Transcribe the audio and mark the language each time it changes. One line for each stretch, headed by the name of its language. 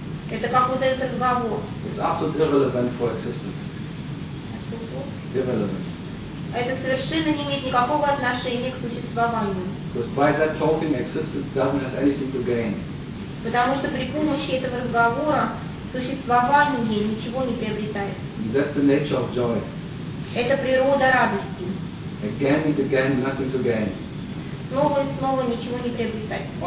Russian: Это как вот этот разговор.
English: It's absolutely irrelevant for existence. Irrelevant.
Russian: Это совершенно не имеет никакого отношения к существованию.
English: Because by that talking, existence doesn't have anything to gain.
Russian: Потому что при помощи этого разговора существование ничего не приобретает.
English: That's the nature of joy.
Russian: Это природа радости.
English: Again and again, nothing to gain.
Russian: Снова и снова ничего не приобретать.